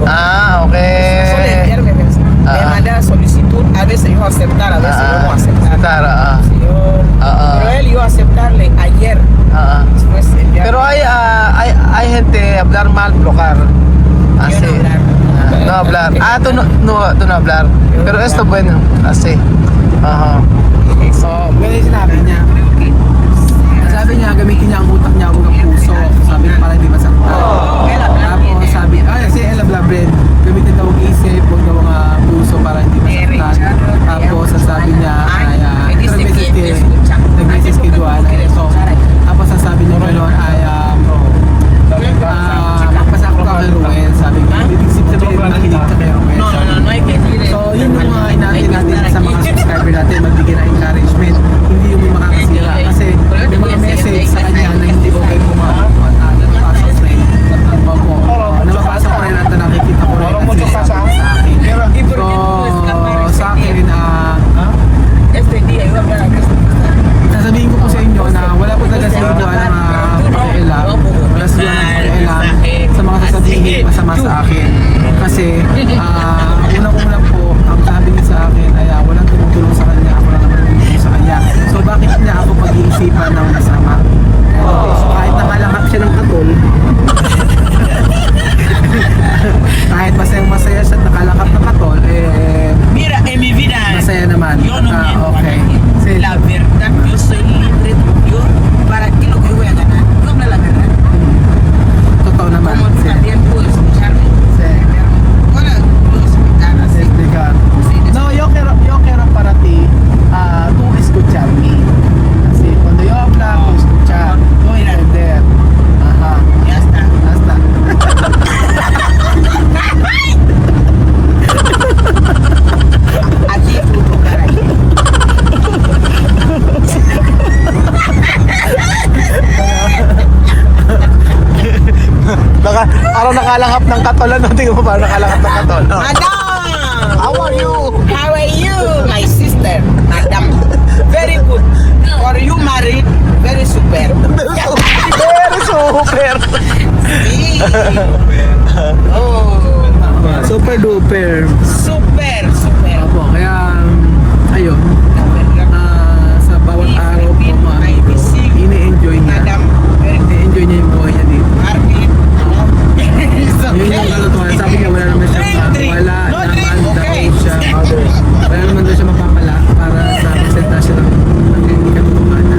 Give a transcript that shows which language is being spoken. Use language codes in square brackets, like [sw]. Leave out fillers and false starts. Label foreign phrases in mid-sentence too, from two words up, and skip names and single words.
[es] Solo enviarme me manda solicitud, a veces yo aceptar, a veces yo no aceptar. Sí, pero él yo aceptarle ayer, después enviarme. Pero hay gente hablar mal, bloquear. Yo no hablar. No hablar. Tú no hablar. Pero esto bueno, así. Ajá. [tl] So, ganun sinabi niya. Sabi niya, gamitin niya ang utak niya, huwag ang puso. Sabi niya para hindi masaktan. Tapos sabi, si Ella Blabred, gamitin daw ang isip, huwag daw ang puso para hindi masaktan. Tapos sabi niya, nag-message kay Joanna. Tapos sabi niya gano'n ay, magpasakot ka kay Ruel. Sabi niya, ibig sabihin nakinig ka kay Ruel. [es] No hay que decir eso. [tl] So, yun yung mga inatin natin sa mga subscriber natin, magbigay ng encouragement. Hindi yung may makakasira. Kasi may mga message sa kanya na hindi okay pumapasok sa friend. Opo. Nababasa ko rin at nakikita ko rin kasi sa akin. So, sa akin, [es] Este día iba a hablar acá. [tl] sasabihin ko po sa inyo na wala po talaga sa inyo ang pakialam. Wala sila ng pakialam sa mga sasabihin masama sa akin. Kasi, unang-una po, ang sabi niya sa akin ay walang tumutulong sa kanya, ako lang naman tumutulong sa kanya. So, bakit niya ako pag-iisipan ng masama? So, kahit nakalakap siya ng katol, kahit masaya siya at nakalakap ng katol, [es] Mira, en mi vida, [tl] masaya naman. [es] yo no miento. Okay. La verdad, yo soy libre. Yo, ¿para qué lo que voy a ganar? Yo hablo la verdad. [tl] Totoo naman. [es] Como tú también puedes escucharme. Hola, puedo explicar así. Explicar. No, yo quiero para ti tú escucharme. Así, cuando yo hablo, escuchar, tú entender. Ajá. Ya está. Hasta. Aquí tú tocar ahí. [tl] Parang nakalangap ng katol. Ano? Tingnan mo parang nakalangap ng katol. [en] Madam! How are you? How are you, my sister? Madam. Very good. Are you married? Very super. Very super. [es] Sí. Oh. [en] Super duper. Super. [tl] Opo, kaya ayun. Sa bawat araw po ini-enjoy niya. Madam. I-enjoy niya yung buhay niya dito. Married. Yun yung katotohanan. Sabi niya wala naman daw siya mapapala para sa presentasyon ng hindi katotohanan.